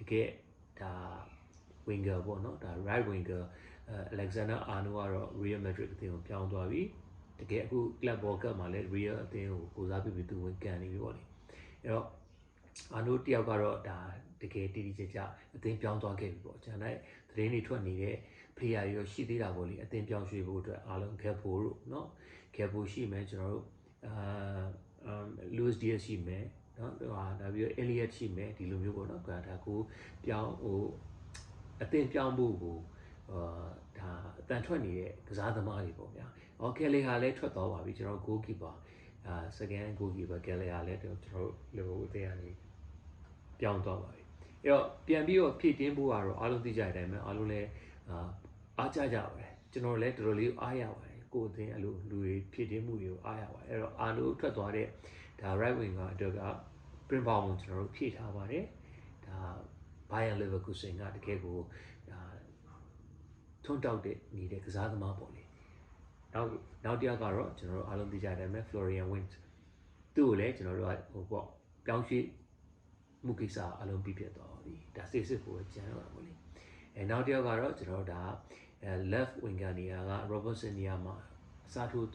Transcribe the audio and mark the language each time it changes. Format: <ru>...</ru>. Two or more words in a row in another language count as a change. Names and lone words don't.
<my>ကယ်ဒါ winger ပေါ့နော်ဒါ</my> <en>right winger</en> <my>Alexander Arnold ကတော့ Real Madrid အသင်းကိုပြောင်းသွားပြီတကယ်အခု Club World Cup မှာလည်း Real အသင်းကိုစားပြုပြီးသူဝင်ကန်နေပြီပေါ့လေအဲ့တော့ Arnold တယောက်ကတော့ဒါတကယ်တည်တည်ကြကြအသင်းပြောင်းသွားခဲ့ပြီပေါ့ကျန်တဲ့သတင်းတွေထွက်နေတဲ့ player တွေရောရှိသေးတာပေါ့လေအသင်းပြောင်းရွှေ့ဖို့အတွက်အားလုံး Gakpo တို့เนาะ Gakpo ရှိမယ်ကျွန်တော်တို့ Luis Diaz ရှိမယ်เนาะဒါပြီးတော့ Elliot ရှိမယ်ဒီလိုမျိုးပေါ့เนาะဒါကိုပြောင်းအသင်းပြောင်းဖို့ကိုဒါအတန်ထွက်နေတဲ့ကစားသမားတွေပေါ့ဗျာ။ Kelly ဟာလည်းထွက်သွားပါပြီကျွန်တော်</my> <en>goalkeeper second goalkeeper</en> <my>Kelly ဟာလည်းကျွန်တော်တို့ Liverpool အသင်းကနေပြောင်းသွားပါပြီ။အဲ့တော့ပြန်ပြီးတော့ဖြည့်တင်းဖို့ကတော့အားလုံးသိကြတဲ့အတိုင်းပဲအားလုံးလည်းအားကြကြပါတယ်။ ကျွန်တော်လည်းတော်တော်လေးအားရပါတယ်။ကိုယ်အသင်းအဲ့လိုလူတွေဖြည့်တင်းမှုတွေကိုအားရပါတယ်။အဲ့တော့အားလုံးထွက်သွားတဲ့ဒါ</my> <en>right wing</en> <my>အတွက်က</my> <en>print bound</en> <my>ကိုကျွန်တော်တို့ဖြည့်ထားပါတယ်။ဒါ Bayer Leverkusen ကတကယ်ကိုထွန်းတောက်တဲ့နေတဲ့ကစားသမားပေါ့လေနောက်တစ်ယောက်ကတော့ကျွန်တော်တို့ အားလုံးသိကြတဲ့အတိုင်းပဲ Florian Wirtz သူ့ကိုလည်းကျွန်တော်တို့ကဟိုပေါ့ပြောင်းရွှေ့မှုကိစ္စအားလုံးပြီးပြတ်သွားပါပြီဒါစစ်ဖို့ကြံတော့တာပေါ့လေနောက်တစ်ယောက်ကတော့ကျွန်တော်တို့ဒါ</my> <en>left winger</en> <my>နေရာက Robertson နေရာမှာအစားထိုး</my>